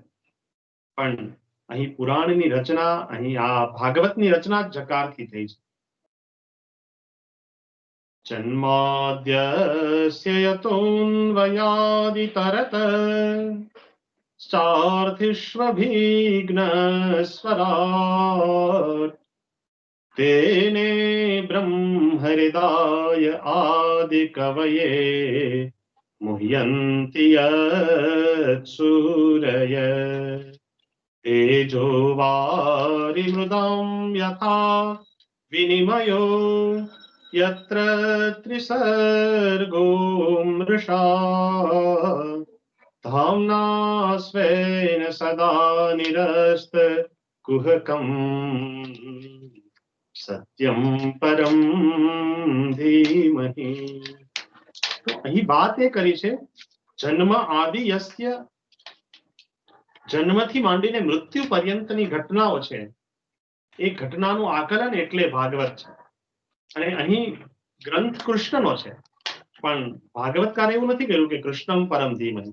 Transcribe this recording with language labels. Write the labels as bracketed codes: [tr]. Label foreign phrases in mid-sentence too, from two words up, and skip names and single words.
[gu] પણ અહીં પુરાણની રચના, અહીં આ ભાગવતની રચના જકારથી થઈ છે. [sa] જન્માદ્યસ્ય યતોન્વયાદિતરત ચાર્थिष्वभिघ्न स्वराट् तेने ब्रह्महृदाय आदिकवये मुह्यन्ति यत्सूरय तेजो वारिमृदां यथा विनिमयो यत्र त्रिसर्गो मृषा धाम्ना स्वेन सदा निरस्त कुहकम सत्यम परम धीमहि. [gu] તો અહીં વાત એ કરી છે, [sa] જન્મ આદિ યસ્ય, [gu] જન્મથી માંડીને મૃત્યુ પર્યંતની ઘટનાઓ છે, એ ઘટનાનું આકલન એટલે ભાગવત છે. અને અહીં ગ્રંથ કૃષ્ણનો છે, પણ ભાગવતકારે એવું નથી કહ્યું કે [sa] કૃષ્ણમ પરમ ધીમહિ.